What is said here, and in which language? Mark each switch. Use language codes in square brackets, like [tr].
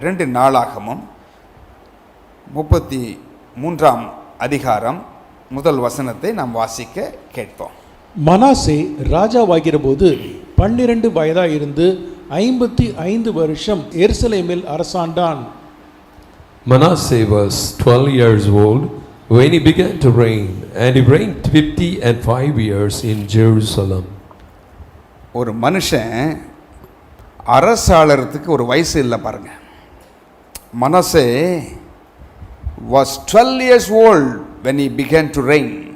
[ta] 2 நாளாகமம் 33ஆம் அதிகாரம் முதல் வசனத்தை நாம் வாசிக்க கேட்போம். மனாசே ராஜாவாகிற போது 12 வயதாயிருந்து 55 வருஷம் எருசலேமில் அரசாண்டான். [en] Manasseh was 12 years old when he began to reign, and he reigned 55 years in Jerusalem. [ta] ஒரு மனுஷன் அரசாளறதுக்கு ஒரு வயசு இல்லை பாருங்க. [en] Manasseh was 12 years old when he began to reign.